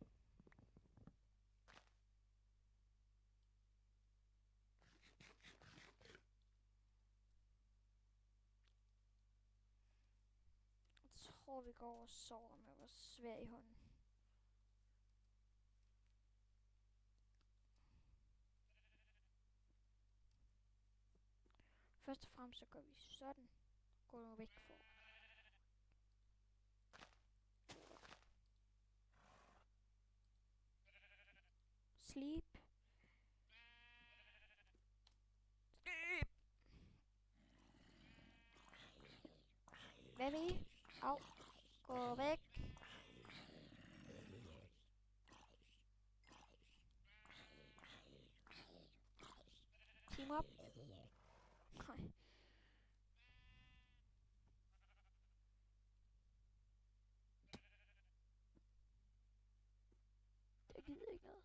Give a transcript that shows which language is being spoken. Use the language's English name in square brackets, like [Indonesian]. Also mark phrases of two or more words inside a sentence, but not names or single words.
[Danish] Jeg tror, vi går og sover med vores svær i hånden. Først og fremmest så gør vi sådan. Gå nu væk for. [English] Sleep. Sleep. Baby. Au. [Danish] Gå væk. [English] Team up. [Danish] Nej. Jeg gider ikke noget.